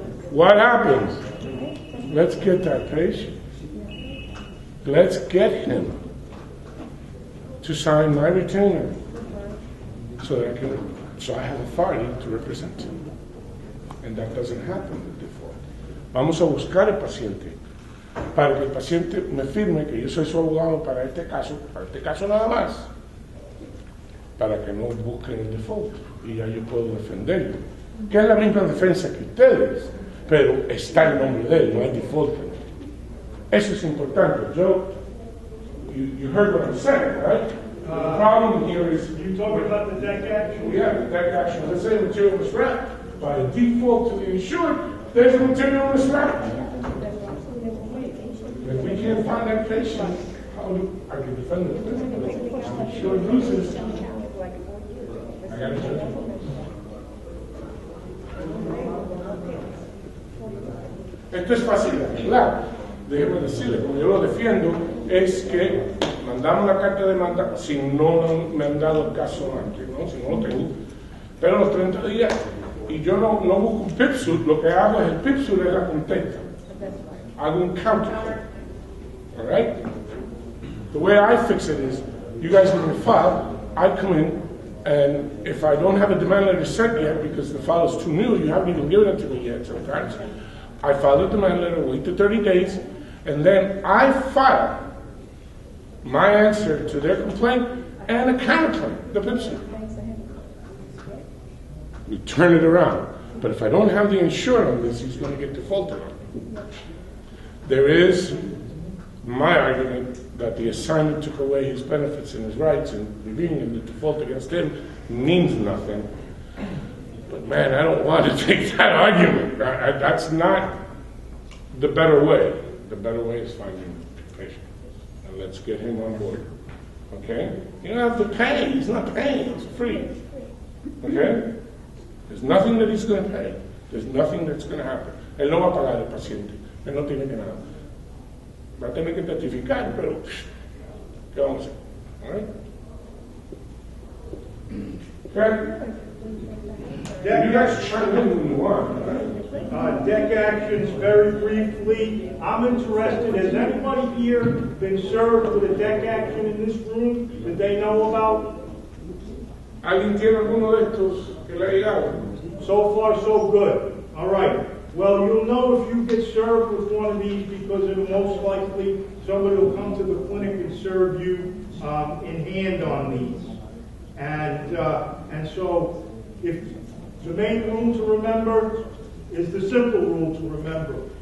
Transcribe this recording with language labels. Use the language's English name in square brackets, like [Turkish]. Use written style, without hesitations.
[English] What happens? Let's get that patient. Let's get him to sign my retainer so that I have authority to represent him. And that doesn't happen with default. [Spanish] Vamos a buscar al paciente para que el paciente me firme que yo soy su abogado para este caso nada más, para que no busquen el default y ya yo puedo defenderlo, que es la misma defensa que ustedes, pero está el nombre de él, no hay default. Eso es importante. [English] Joe, you heard what I'm saying, right? The problem here is you talking about the deck action? Yeah, the deck action. Let's say material misrep. By default to the insured, there's a material misrep. If we can't find that patient, how do I can defend it? The insured loses. I got to judge it. [Spanish] Esto es fácil de arreglar. Déjeme decirle, como yo lo defiendo, es que mandamos la carta de demanda si no me han dado el caso antes, ¿no? Si no lo tengo. Pero los 30 días, y yo no busco un PIP suit, lo que hago es el PIP suit es la contesta. Hago un counter. [English] All right? The way I fix it is, you guys give me a file, I come in, and if I don't have a demand letter sent yet because the file is too new, you haven't even given it to me yet sometimes, I file a demand letter, wait the 30 days, and then I file my answer to their complaint and a counterclaim, the PIP suit. We turn it around. But if I don't have the insured on this, he's going to get defaulted on. There is my argument that the assignment took away his benefits and his rights, and reviewing the default against him means nothing. But man, I don't want to take that argument. That's not the better way. The better way is finding a patient. And let's get him on board. Okay? You don't have to pay. He's not paying. It's free. Okay? There's nothing that he's going to pay. There's nothing that's going to happen. [Spanish] Él no va a pagar al paciente. Él no tiene que nada. Va a tener que testificar, pero ¿qué vamos a hacer? [English] All right? Okay? You guys chime in when you want. Right? Deck actions, very briefly. I'm interested. Has anybody here been served with a deck action in this room that they know about? [Spanish] ¿Alguien tiene alguno de estos que le ha llegado? [English] So far, so good. All right. Well, you'll know if you get served with one of these because it'll most likely somebody will come to the clinic and serve you in hand on these. And so, if the main rule to remember is the simple rule to remember.